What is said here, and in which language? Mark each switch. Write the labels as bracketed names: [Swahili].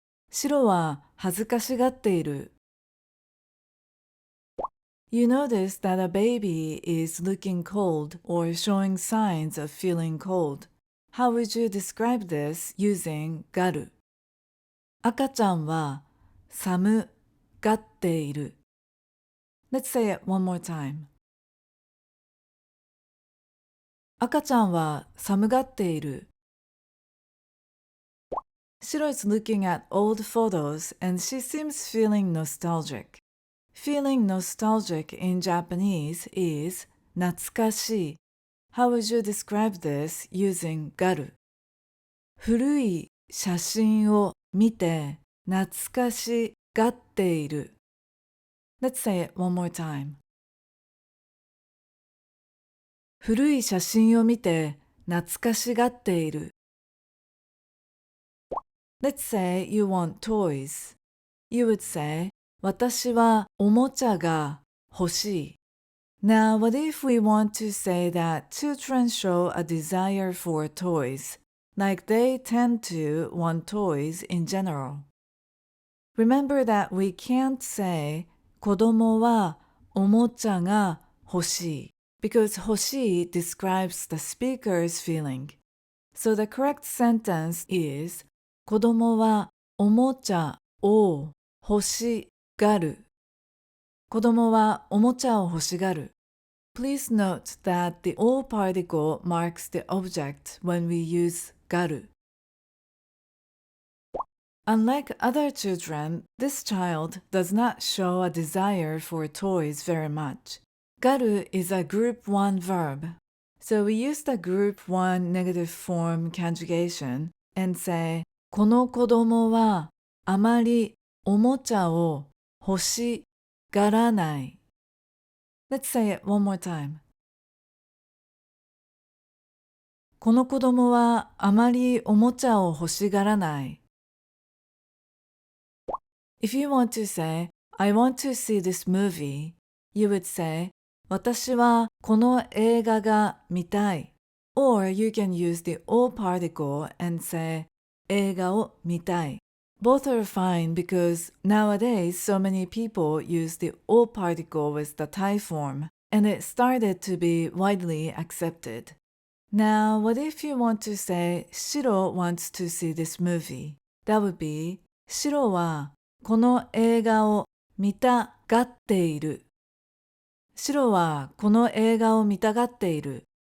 [Japanese] Shiro wa hazukashii gatteiru. [English] You notice that a baby is looking cold or showing signs of feeling cold. How would you describe this using garu? [Japanese] 赤ちゃんは寒がっている. [English] Let's say it one more time. [Japanese] 赤ちゃんは寒がっている. [English] Shiro is looking at old photos and she seems feeling nostalgic. Feeling nostalgic in Japanese is 懐かしい. How would you describe this using garu? [Japanese] 古い写真を見て懐かしがっている. [English] Let's say it one more time. [Japanese] 古い写真を見て懐かしがっている. [English] Let's say you want toys. you would say, [Japanese] 私はおもちゃが欲しい。 [English] Now, what if we want to say that children show a desire for toys, like they tend to want toys in general? Remember that we can't say [Japanese] 子供はおもちゃが欲しい [English] because 欲しい describes the speaker's feeling. So the correct sentence is [Japanese] 子供はおもちゃを欲しがる。子供はおもちゃを欲しがる。 [English] Please note that the o particle marks the object when we use がる。 Unlike other children, this child does not show a desire for toys very much. Garu is a group 1 verb, so we use the group 1 negative form conjugation and say [Japanese] この子供はあまりおもちゃを欲しがらない。 [English] Let's say it one more time. [Japanese] この子供はあまりおもちゃを欲しがらない。 [English] If you want to say, I want to see this movie, you would say, [Japanese] 私はこの映画が見たい。 [English] Or you can use the o particle and say, [Japanese] 映画を見たい。 [English] Both are fine because nowadays so many people use the o particle with the Thai form, and it started to be widely accepted. Now, what if you want to say, Shiro wants to see this movie? That would be, [Japanese] シロはこの映画を見たがっている。シロはこの映画を見たがっている。